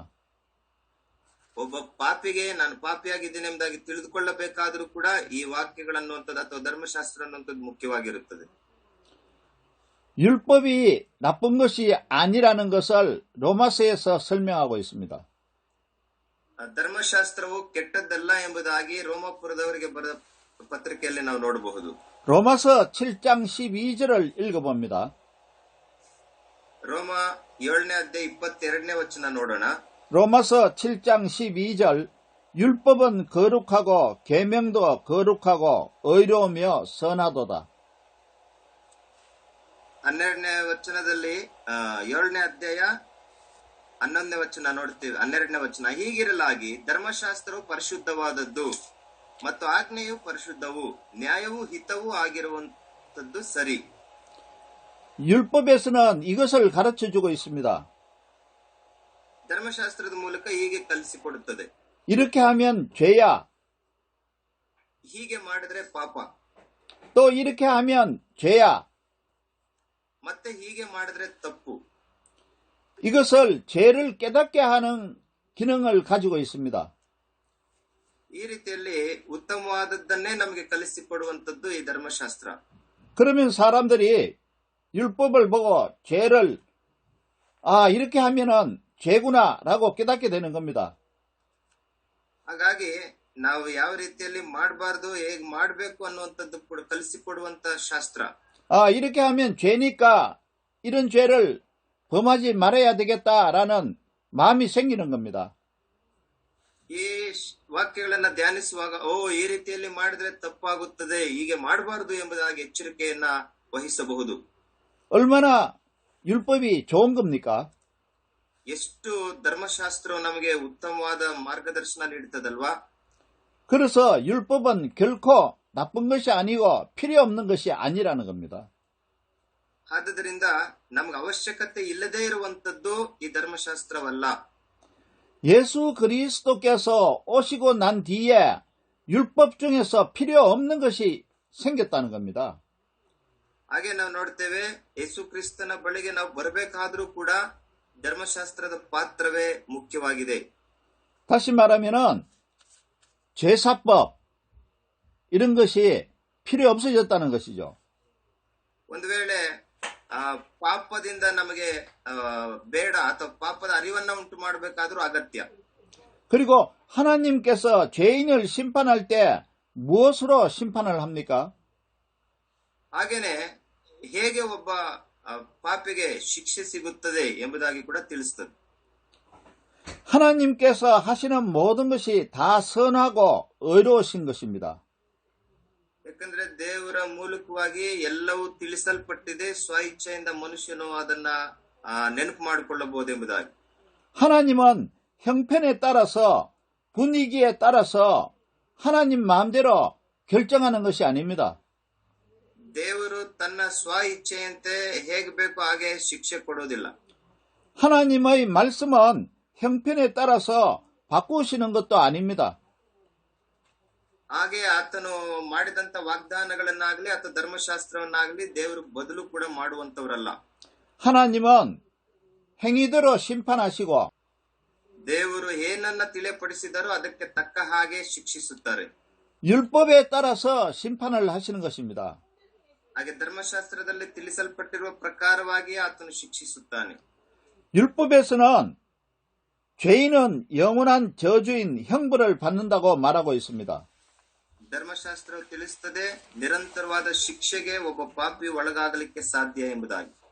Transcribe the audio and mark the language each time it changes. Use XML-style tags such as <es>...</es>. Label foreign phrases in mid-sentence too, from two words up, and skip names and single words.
<kn>ಒಬ್ಬ ಪಾಪಿಗೆ ನಾನು ಪಾಪಿಯಾಗಿದ್ದೇನೆ ಎಂಬುದಾಗಿ ತಿಳಿದುಕೊಳ್ಳಬೇಕಾದರೂ ಕೂಡ ಈ ವಾಕ್ಯಗಳನ್ನುವಂಥದ್ದು ಅಥವಾ ಧರ್ಮಶಾಸ್ತ್ರ ಅನ್ನುವಂಥದ್ದು ಮುಖ್ಯವಾಗಿರುತ್ತದೆ.</kn> <ko>율법이 나쁜 것이 아니라는 것을 로마서에서 설명하고 있습니다.</ko> <kn>ಧರ್ಮಶಾಸ್ತ್ರವು ಕೆಟ್ಟದ್ದಲ್ಲ ಎಂಬುದಾಗಿ ರೋಮಾಪುರದವರಿಗೆ ಬರೆದ ಪತ್ರಿಕೆಯಲ್ಲಿ ನಾವು ನೋಡಬಹುದು.</kn> <ko>로마서 7장 12절을 읽어봅니다.</ko> <kn>ರೋಮ 7ನೇ ಅಧ್ಯಾಯ 22ನೇ ವಚನ ನೋಡೋಣ.</kn> <ko>로마서 7장 12절 율법은 거룩하고 계명도 거룩하고 의로우며 선하도다.</ko> <kn>12ನೇ ವಚನದಲ್ಲಿ 7ನೇ ಅಧ್ಯಾಯ 11ನೇ ವಚನ ನೋಡ್ತೀವಿ. 12ನೇ ವಚನ, ಹೀಗಿರಲಾಗಿ ಧರ್ಮಶಾಸ್ತ್ರವು ಪರಿಶುದ್ಧವಾದದ್ದು ಮತ್ತು ಆಜ್ಞೆಯು ಪರಿಶುದ್ಧವು, ನ್ಯಾಯವೂ ಹಿತವೂ ಆಗಿರುವಂತದ್ದು ಸರಿ.</kn> <ko>율법에서는 이것을 가르쳐주고 있습니다.</ko> <kn>ಧರ್ಮಶಾಸ್ತ್ರದ ಮೂಲಕ ಹೀಗೆ ಕಲಿಸಿಕೊಡುತ್ತದೆ.</kn> <ko>이렇게 하면 죄야.</ko> <kn>ಹೀಗೆ ಮಾಡಿದ್ರೆ ಪಾಪ.</kn> <ko>또 이렇게 하면 죄야.</ko> <kn>ಮತ್ತೆ ಹೀಗೆ ಮಾಡಿದ್ರೆ ತಪ್ಪು.</kn> <ko>이것을 죄를 깨닫게 하는 기능을 가지고 있습니다.</ko> <kn>ಈ ರೀತಿಯಲ್ಲಿ ಉತ್ತಮವಾದದ್ದನ್ನೇ ನಮಗೆ ಕಲಿಸಿಕೊಡುವಂತದ್ದು ಈ ಧರ್ಮಶಾಸ್ತ್ರ.</kn> <ko>그러면 사람들이 율법을 보고 죄를 이렇게 하면은 죄구나라고 깨닫게 되는 겁니다.</ko> <kn>ಹಾಗಾಗಿ ನಾವು ಯಾವ ರೀತಿಯಲ್ಲಿ ಮಾಡಬಾರ್ದು, ಹೇಗ್ ಮಾಡಬೇಕು ಅನ್ನುವಂಥದ್ದು ಕೂಡ ಕಲಿಸಿಕೊಡುವಂತ ಶಾಸ್ತ್ರ.</kn> <ko>이렇게 하면 죄니까 이런 죄를 범하지 말아야 되겠다라는 마음이 생기는 겁니다.</ko> <kn>ಈ ವಾಕ್ಯಗಳನ್ನ ಧ್ಯಾನಿಸುವಾಗ ಈ ರೀತಿಯಲ್ಲಿ ಮಾಡಿದ್ರೆ ತಪ್ಪಾಗುತ್ತದೆ, ಹೀಗೆ ಮಾಡಬಾರದು ಎಂಬುದಾಗಿ ಎಚ್ಚರಿಕೆಯನ್ನ ವಹಿಸಬಹುದು.</kn> <ko>얼마나 율법이 좋은 겁니까?</ko> <kn>ಎಷ್ಟು ಧರ್ಮಶಾಸ್ತ್ರವು ನಮಗೆ ಉತ್ತಮವಾದ ಮಾರ್ಗದರ್ಶನ ನೀಡುತ್ತದಲ್ವಾ.</kn> <ko>그래서 율법은 결코 나쁜 것이 아니고 필요 없는 것이 아니라는 겁니다.</ko> <kn>ಆದುದರಿಂದ ನಮ್ಗೆ ಅವಶ್ಯಕತೆ ಇಲ್ಲದೇ ಇರುವಂತದ್ದು ಈ ಧರ್ಮಶಾಸ್ತ್ರವಲ್ಲ.</kn> <ko>예수 그리스도께서 오시고 난 뒤에 율법 중에서 필요 없는 것이 생겼다는 겁니다.</ko> <kn>ಹಾಗೆ ನಾವು ನೋಡ್ತೇವೆ, ಯೇಸು ಕ್ರಿಸ್ತನ ಬಳಿಗೆ ನಾವು ಬರಬೇಕಾದ್ರೂ ಕೂಡ ಧರ್ಮಶಾಸ್ತ್ರದ ಪಾತ್ರವೇ ಮುಖ್ಯವಾಗಿದೆ.</kn> <ko>다시 말하면은 제사법 이런 것이 필요 없어졌다는 것이죠.</ko> <kn>ಒಂದು ವೇಳೆ ಪಾಪದಿಂದ ನಮಗೆ ಬೇಡ ಅಥವಾ ಪಾಪದ ಅರಿವನ್ನ ಉಂಟು ಮಾಡಬೇಕಾದ್ರೂ ಅಗತ್ಯ.</kn> <ko>그리고 하나님께서 죄인을 심판할 때 무엇으로 심판을 합니까?</ko> <kn>ಹಾಗೇನೆ ಹೇಗೆ ಒಬ್ಬ ಪಾಪಿಗೆ ಶಿಕ್ಷೆ ಸಿಗುತ್ತದೆ ಎಂಬುದಾಗಿ ಕೂಡ ತಿಳಿಸುತ್ತದೆ.</kn> <ko>하나님께서 하시는 모든 것이 다 선하고 의로우신 것입니다.</ko> <kn>ಯಾಕಂದ್ರೆ ದೇವರ ಮೂಲಕವಾಗಿ ಎಲ್ಲವೂ ತಿಳಿಸಲ್ಪಟ್ಟಿದೆ, ಸ್ವ ಇಚ್ಛೆಯಿಂದ ಮನುಷ್ಯನು ಅದನ್ನ ನೆನಪು ಮಾಡಿಕೊಳ್ಳಬಹುದೆಂಬುದಾಗಿ.</kn> <ko>하나님은 형편에 따라서 분위기에 따라서 하나님 마음대로 결정하는 것이 아닙니다.</ko> <kn>ದೇವರು ತನ್ನ ಸ್ವ ಇಚ್ಛೆಯಂತೆ ಹೇಗೆ ಬೇಕೋ ಹಾಗೆ ಶಿಕ್ಷೆ ಕೊಡೋದಿಲ್ಲ.</kn> <ko>하나님의 말씀은 형편에 따라서 바꾸시는 것도 아닙니다.</ko> <kn>ಹಾಗೆ ಆತನು ಮಾಡಿದಂತ ವಾಗ್ದಾನಗಳನ್ನಾಗ್ಲಿ ಅಥವಾ ಧರ್ಮಶಾಸ್ತ್ರವನ್ನಾಗ್ಲಿ ದೇವರು ಬದಲು ಕೂಡ ಮಾಡುವಂತವರಲ್ಲ.</kn> <ko>하나님은 행위대로 심판하시고</ko> <kn>ದೇವರು ಏನನ್ನ ತಿಳಿಯಪಡಿಸಿದರೋ ಅದಕ್ಕೆ ತಕ್ಕ ಹಾಗೆ ಶಿಕ್ಷಿಸುತ್ತಾರೆ.</kn> <ko>율법에 따라서 심판을 하시는 것입니다.</ko> <kn>ಹಾಗೆ ಧರ್ಮಶಾಸ್ತ್ರದಲ್ಲಿ ತಿಳಿಸಲ್ಪಟ್ಟಿರುವ ಪ್ರಕಾರವಾಗಿ ಆತನು ಶಿಕ್ಷಿಸುತ್ತಾನೆ.</kn> <ko>율법에서는 죄인은 영원한 저주인 형벌을 받는다고 말하고 있습니다.</ko> <kn>ಧರ್ಮಶಾಸ್ತ್ರವು ತಿಳಿಸುತ್ತದೆ, ನಿರಂತರವಾದ ಶಿಕ್ಷೆಗೆ ಒಬ್ಬ ಪಾಪಿ ಒಳಗಾಗಲಿಕ್ಕೆ ಸಾಧ್ಯ ಎಂಬುದಾಗಿ.</kn>